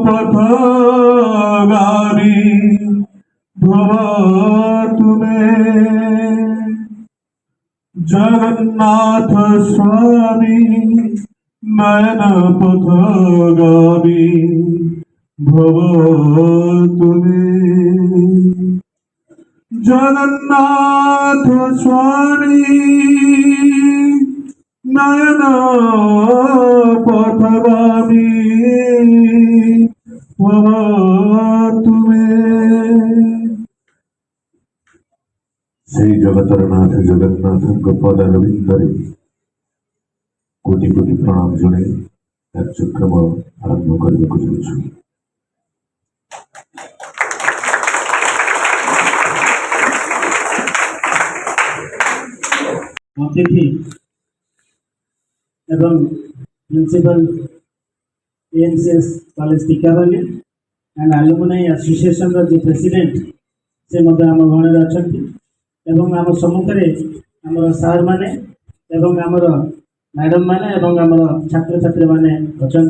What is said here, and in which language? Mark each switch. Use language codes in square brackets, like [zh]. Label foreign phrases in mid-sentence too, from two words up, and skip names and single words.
[sa] पथगामी भवतु मे जगन्नाथ स्वामी नयन पथगामी भवतु मे जगन्नाथ स्वामी नयन पथगामी भवतु मे [or] ସେଇ ଜଗତର ନାଥ ଜଗନ୍ନାଥଙ୍କ ପଦାରବିନ୍ଦରେ କୋଟି କୋଟି ପ୍ରଣାମ ଜଣାଇ କାର୍ଯ୍ୟକ୍ରମ ଆରମ୍ଭ କରିବାକୁ ଯାଉଛୁ। ଅତିଥି ଏବଂ ପ୍ରିନ୍ସିପାଲ ଏଏନସିଏସ୍ କଲେଜ ଟିକାବାଲି ଆଣ୍ଡ ଆଲୁମିନାଇ ଆସୋସିଏସନର ଯେ ପ୍ରେସିଡେଣ୍ଟ ସେ ମଧ୍ୟ ଆମ ଗଣରେ ଅଛନ୍ତି ଏବଂ ଆମ ସମ୍ମୁଖରେ ଆମର ସାର୍ ମାନେ ଏବଂ ଆମର ମ୍ୟାଡ଼ାମ ମାନେ ଏବଂ ଆମର ଛାତ୍ରଛାତ୍ରୀମାନେ ଅଛନ୍ତି।